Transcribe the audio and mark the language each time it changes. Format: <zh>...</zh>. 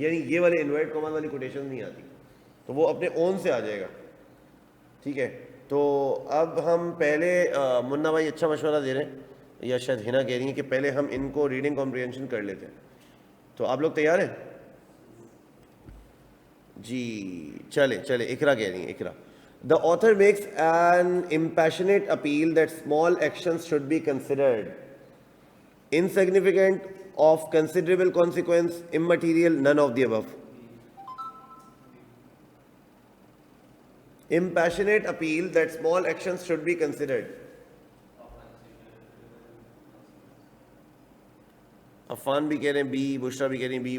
<ur>یعنی یہ والے انورٹ کاماس والی کوٹیشن نہیں آتی, تو وہ اپنے اون سے آ جائے گا. ٹھیک ہے, تو اب ہم پہلے منا بھائی اچھا مشورہ دے رہے ہیں, یا شاید ہنا کہہ رہی ہیں کہ پہلے ہم ان کو ریڈنگ کمپریہنشن کر لیتے ہیں. تو آپ لوگ تیار ہیں؟ جی چلے چلے. اقرا کہہ رہی ہیں, اقرا.</ur> <en>The author makes an impassionate appeal that small actions should be considered insignificant, of considerable consequence, immaterial, none of the above. Impassionate appeal that small actions should be considered.</en> <ur>Affan بھی کہہ رہے ہیں بی, بشرا بھی کہہ رہی ہیں بی.</ur>